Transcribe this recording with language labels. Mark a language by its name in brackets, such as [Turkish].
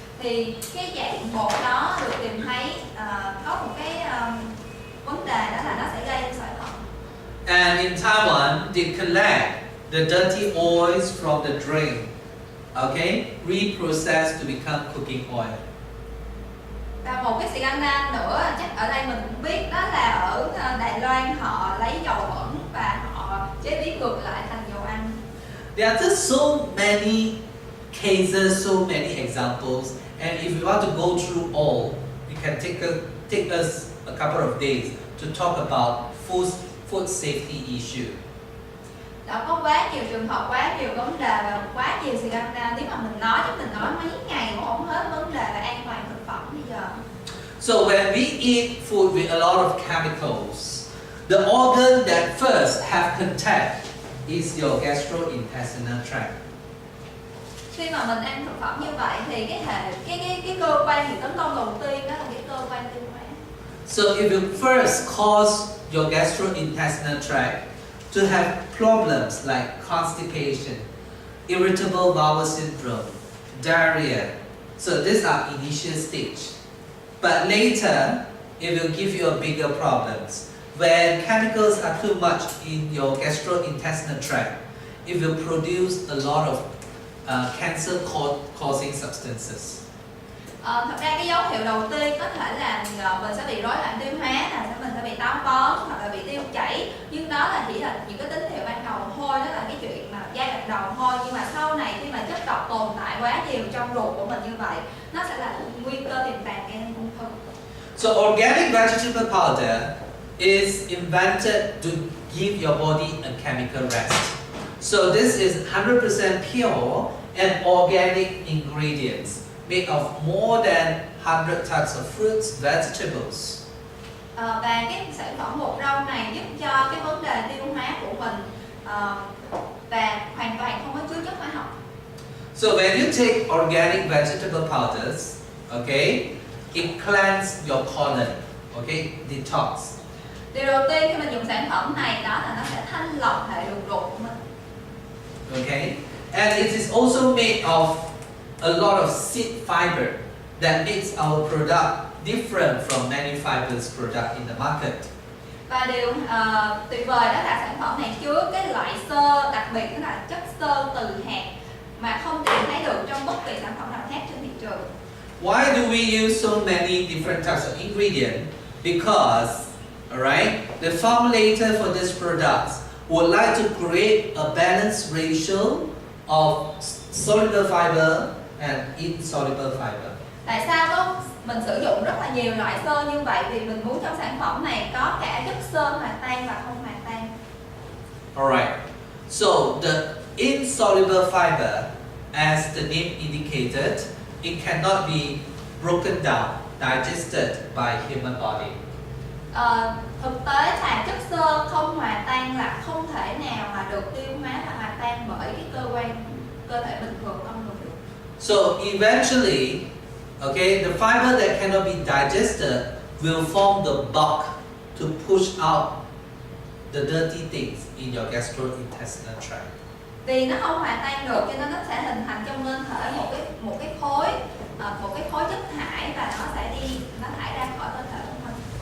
[Vietnamese] Thì cái dạng bột đó được tìm thấy có một cái vấn đề, đó là nó sẽ gây đến sỏi thận. [English] And in Taiwan, they collect the dirty oils from the drain, okay, reprocessed to become cooking oil. [Vietnamese] Và một cái scandal nữa chắc ở đây mình cũng biết, đó là ở Đài Loan họ lấy dầu bẩn và họ chế biến ngược lại thành dầu ăn. [English] There are just so many cases, so many examples, and if we want to go through all, it can take us a couple of days to talk about food safety issue. [Vietnamese] Đã có quá nhiều trường hợp, quá nhiều vấn đề và quá nhiều sự găm ra. Nếu mà mình nói mấy ngày cũng không hết vấn đề về an toàn thực phẩm bây giờ. [English] So when we eat food with a lot of chemicals, the organ that first have contact is your gastrointestinal tract. [Vietnamese] Khi mà mình ăn thực phẩm như vậy thì cái cơ quan bị tấn công đầu tiên đó là cái cơ quan tiêu hóa. [English] So if you first cause your gastrointestinal tract to have problems like constipation, irritable bowel syndrome, diarrhea, so these are initial stage. But later, it will give you a bigger problems. When chemicals are too much in your gastrointestinal tract, it will produce a lot of cancer-causing substances. [Vietnamese] Thật ra cái dấu hiệu đầu tiên có thể là mình sẽ bị rối loạn tiêu hóa, mình sẽ bị táo bón hoặc là bị tiêu chảy, nhưng đó là chỉ là những cái tín hiệu ban đầu thôi, đó là cái chuyện mà giai đoạn đầu thôi. Nhưng mà sau này khi mà chất độc tồn tại quá nhiều trong ruột của mình như vậy, nó sẽ là nguy cơ tiềm tàng gây nên ung thư. [English] So organic vegetable powder is invented to give your body a chemical rest. So this is 100% pure and organic ingredients made of more than 100 types of fruits, vegetables. [Vietnamese] Và cái sản phẩm bột rau này giúp cho cái vấn đề tiêu hóa của mình và hoàn toàn không có chứa chất hóa học. [English] So when you take organic vegetable powders, okay, it cleanses your colon, okay, detox. [Vietnamese] Điều đầu tiên khi mình dùng sản phẩm này đó là nó sẽ thanh lọc hệ đường ruột của mình. [English] Okay, and it is also made of a lot of seed fiber that makes our product different from many fibers product in the market. [Vietnamese] Và điều tuyệt vời đó là sản phẩm này chứa cái loại xơ đặc biệt, đó là chất xơ từ hạt mà không tìm thấy được trong bất kỳ sản phẩm nào khác trên thị trường. [English] Why do we use so many different types of ingredients? Because, alright, the formulator for these products would like to create a balanced ratio of soluble fiber and insoluble fiber. [Vietnamese] Tại sao đó mình sử dụng rất là nhiều loại xơ như vậy? Vì mình muốn trong sản phẩm này có cả chất xơ hòa tan và không hòa tan. [English] Alright, so the insoluble fiber, as the name indicated, it cannot be broken down, digested by human body. [Vietnamese] Thực tế là chất xơ không hòa tan là không thể nào mà được tiêu hóa và hòa tan bởi cái cơ thể bình thường không được. [English] So eventually, okay, the fiber that cannot be digested will form the bulk to push out the dirty things in your gastrointestinal tract. [Vietnamese] Vì nó không hòa tan được cho nên nó sẽ hình thành trong cơ thể một cái khối chất thải và nó thải ra khỏi cơ thể của mình.